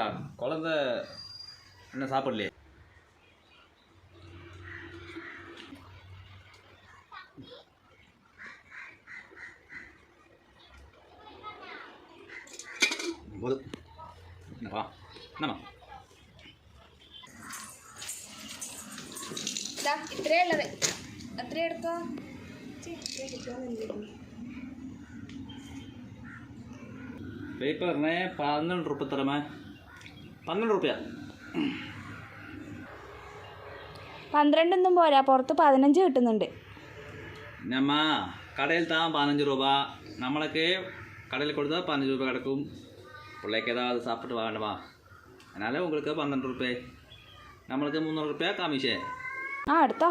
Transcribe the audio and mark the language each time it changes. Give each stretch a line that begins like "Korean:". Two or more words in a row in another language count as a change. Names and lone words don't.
Tamil: குழந்தை என்ன சாப்பிடலையே. என்னப்பா என்னம்மா
Malayalam: ഇത്രയേ ഉള്ളത്, അത്ര എടുത്തോ. പേപ്പറിന് 12 രൂപ തരമേ. 12 രൂപ. 12 പോരാ, പുറത്ത് 15 കിട്ടുന്നുണ്ട്. നമ്മ കടയിൽ താ 15 രൂപ, നമ്മളൊക്കെ കടയിൽ കൊടുത്താൽ 15 രൂപ കിടക്കും.
Tamil: பிள்ளைக்கு ஏதாவது சாப்பிட்டு வாங்கணுமா, அதனால் உங்களுக்கு 12 ரூபாய், நம்மளுக்கு 300 ரூபாய் கமிஷன்.
Malayalam: எடுத்தோ